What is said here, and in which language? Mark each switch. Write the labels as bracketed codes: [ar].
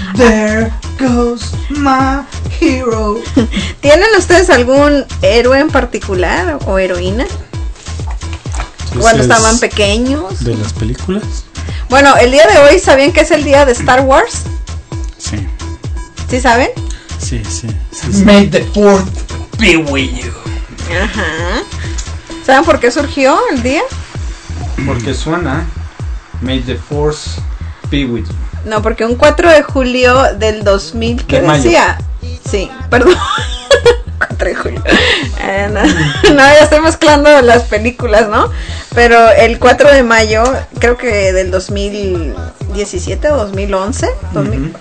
[en] There goes my hero. [es] ¿Tienen ustedes algún héroe en particular o heroína? Cuando estaban pequeños. ¿De las películas? Bueno, el día de hoy, ¿sabían que es el día de Star Wars? Sí. ¿Sí saben? Sí. [en] May the Fourth be with you. [es] Ajá. ¿Saben por qué surgió el día? Porque suena May the Force be with you. No, porque un 4 de julio del 2000, ¿qué decía? Sí, perdón. 4 de julio. No, ya estoy mezclando las películas, ¿no? Pero el 4 de mayo, creo que del 2017 o 2011, uh-huh.